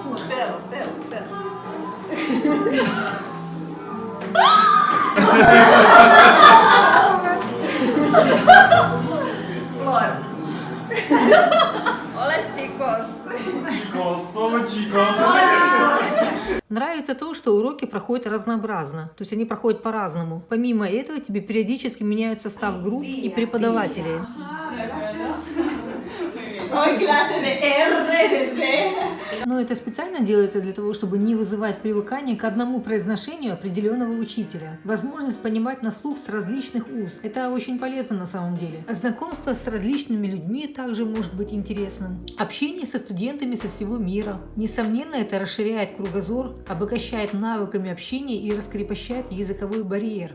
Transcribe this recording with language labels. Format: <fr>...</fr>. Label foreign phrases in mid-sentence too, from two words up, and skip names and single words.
<es>Flor. Hola chicos. Chicos.</es> <ru>Нравится то, что уроки проходят разнообразно, то есть они проходят по-разному. Помимо этого, тебе периодически меняют состав групп и преподавателей.</ru> <es>Hoy clase de R desde.</es> <ru>Но это специально делается для того, чтобы не вызывать привыкание к одному произношению определенного учителя. Возможность понимать на слух с различных уст. Это очень полезно на самом деле. Знакомство с различными людьми также может быть интересным. Общение со студентами со всего мира. Несомненно, это расширяет кругозор, обогащает навыками общения и раскрепощает языковой барьер.</ru>